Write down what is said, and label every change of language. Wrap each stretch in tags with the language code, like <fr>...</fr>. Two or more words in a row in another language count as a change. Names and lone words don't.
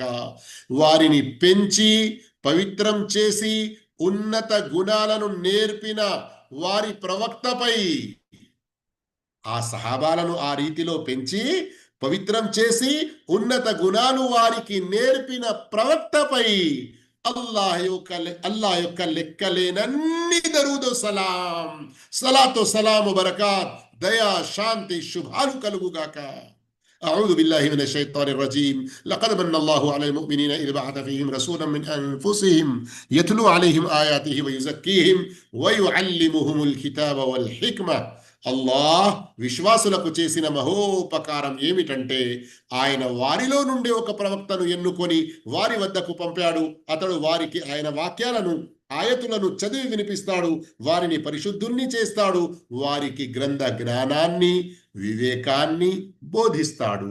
<te>వారిని పెంచి పవిత్రం చేసి ఉన్నత గుణాలను నేర్పిన వారి ప్రవక్తపై, ఆ సహాబాలను ఆ రీతిలో పెంచి పవిత్రం చేసి ఉన్నత గుణాలు వారికి నేర్పిన ప్రవక్తపై అల్లాహ్ యొక్క లెక్కలేనన్ని దరూదు సలాం,</te> <ar>صلاة سلام بركات,</ar> <te>దయా శాంతి శుభాలు కలుగుగాక.</te> <ar>أعوذ بالله من الشيطان الرجيم. لقد من الله على المؤمنين إذ بعث فيهم رسولا من أنفسهم يتلو عليهم آياته ويزكيهم ويعلمهم الكتاب والحكمة.</ar> <te>అల్లాహ్ విశ్వాసులకు చేసిన మహోపకారం ఏమిటంటే ఆయన వారిలో నుండి ఒక ప్రవక్తను ఎన్నుకొని వారి వద్దకు పంపాడు. అతడు వారికి ఆయన వాక్యాలను, ఆయతులను చదివి వినిపిస్తాడు, వారిని పరిశుద్ధుల్ని చేస్తాడు, వారికి గ్రంథ జ్ఞానాన్ని, వివేకాన్ని బోధిస్తాడు.</te>